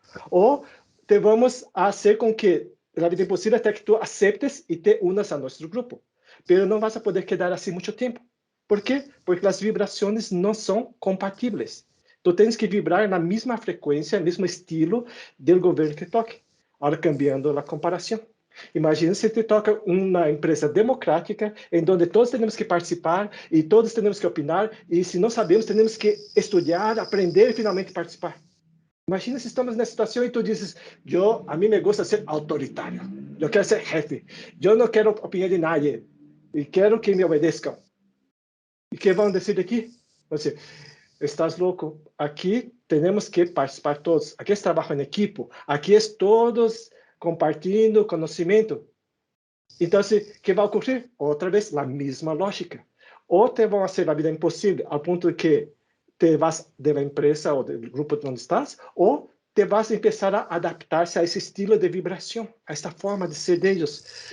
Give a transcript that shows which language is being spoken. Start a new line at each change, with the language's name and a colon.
Spanish: O te vamos a hacer con que la vida imposible hasta que tú aceptes y te unas a nuestro grupo. Pero no vas a poder quedar así mucho tiempo. ¿Por qué? Porque las vibraciones no son compatibles. Tú tienes que vibrar en la misma frecuencia, el mismo estilo del gobierno que toque. Ahora cambiando la comparación.
Portuguese: Imagina
Spanish: si te toca
Portuguese: uma empresa democrática em donde todos temos que participar e todos temos que opinar e se não sabemos temos que estudar, aprender e finalmente participar. Imagina se estamos nessa situação e tu dizes, a mim
Spanish: me gusta
Portuguese: ser autoritário, eu quero ser jefe, eu não quero opinião
Spanish: de nadie
Portuguese: e quero que me obedeçam. E que vão dizer aqui? Você, estás louco? Aqui temos que participar todos. Aqui é trabalho em equipo. Aqui é todos compartilhando conhecimento.
Spanish: Entonces, ¿qué va a ocurrir? Otra vez la misma lógica. O te van a hacer la vida imposible al punto de que te vas de la empresa o del grupo donde estás, o te vas a empezar a adaptarse a ese estilo de vibración, a esta forma de ser de ellos.